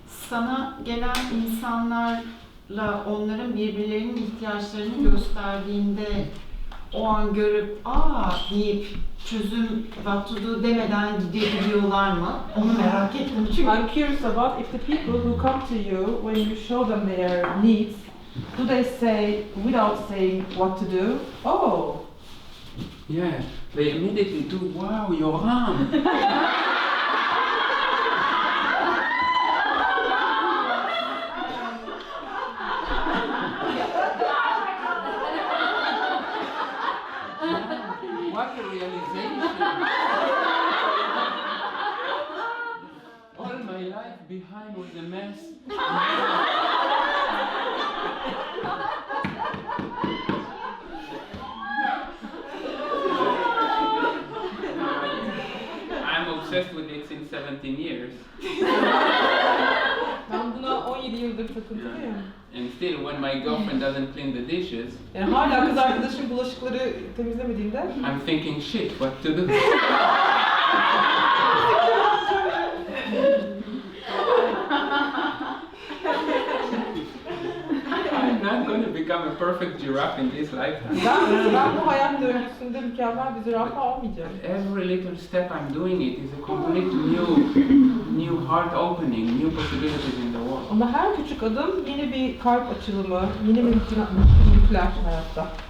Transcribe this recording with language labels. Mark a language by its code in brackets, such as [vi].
[tr] Sana gelen insanlarla onların birbirlerinin ihtiyaçlarını gösterdiğinde o an görüp deyip çözüm [en] what to do [tr] demeden gidebiliyorlar mı? Onu merak ettim çünkü. [en] I'm curious about if the people who come to you when you show them their needs, do they say without saying what to do? Oh, Yeah, they immediately do, wow, Yoram. What a realization. All my life behind was a mess. I'm obsessed with it since 17 years. [tr] ben buna 17 yıldır takıntılıyım. [en] And still, when my girlfriend doesn't clean the dishes, [tr] Yani hala kız arkadaşım bulaşıkları temizlemediğinde [en] I'm thinking, shit, what to do? I'm not going to become a a perfect giraffe in this lifetime. [tr] Ben bu hayat döngüsünde mükemmel bir zürafa olmayacağım. [en] Every little step I'm doing it is a complete new heart opening, new possibilities in the world. [tr] Ama her küçük adım yeni bir kalp açılımı, yeni mümkünler hayatta.